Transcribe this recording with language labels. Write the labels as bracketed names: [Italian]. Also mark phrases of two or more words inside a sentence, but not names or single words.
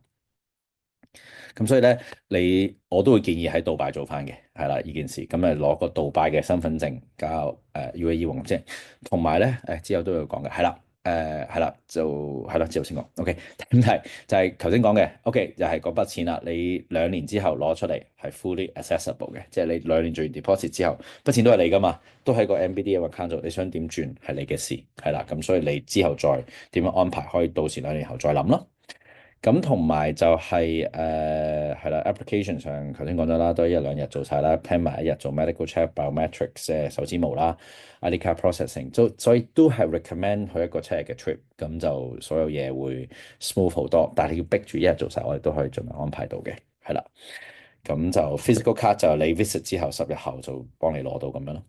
[Cantonese] 咁所以咧，我都會建議喺杜拜做翻嘅，係啦呢件事。咁誒攞個杜拜嘅身份證交UAE 黃金，同埋咧之後都要講嘅，係啦係啦就係啦之後先講。OK，咁係就係頭先講嘅。OK 就係嗰筆錢啦，你2年之後攞出嚟係 [English] fully accessible [Cantonese] 嘅，即係你2年做完 deposit 之後，筆錢都係你噶嘛，都喺個 MBD 嘅 account 度，你想點轉係你嘅事，係啦。咁所以你之後再點樣安排，可以到時2年後再諗咯。咁同埋就係係啦，application 上頭先講咗啦，都係1-2日做晒啦，plan 埋一日做 [English] medical check、 [Cantonese] biometrics 手指模啦、 [English] ID card processing， [Cantonese] 所以都係 recommend 去一個7日嘅 trip，咁就所有嘢會 smooth 好多。但係你要逼住一日做晒，我哋都可以盡量安排到嘅，係啦。咁就 [English] physical card [Cantonese] 就你 visit 之後10日後就幫你攞到咁樣咯。